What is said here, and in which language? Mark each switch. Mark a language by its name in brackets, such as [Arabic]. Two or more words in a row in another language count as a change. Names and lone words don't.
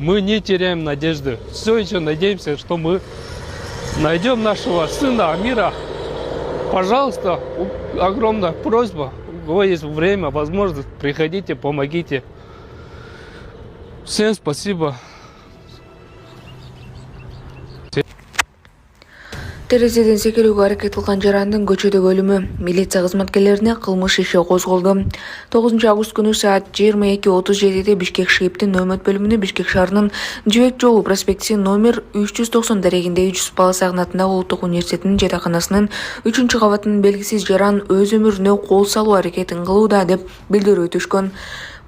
[Russian] Мы не теряем надежды. Все еще надеемся, что мы найдем нашего сына Амира. Пожалуйста, огромная просьба. У кого есть время, возможность, приходите, помогите. Всем спасибо. [Kyrgyz] Терезеден секирүүгө аракет кылган жарандын көчөдөгү өлүмү. Милиция кызматкерлерине кылмыш иши козголду. 9 август күнү саат 22:37 Бишкек ШИИБдин нөөмөт бөлүмүнө Бишкек шаарынын Жибек жолу проспекти номер 390 дарегинде Жүсүп Баласагын атындагы Улуттук университетинин жатаканасынын 3-кабатынын белгисиз жаран өз өмүрүнө кол салуу аракетин кылууда деп билдирүү түшкөн.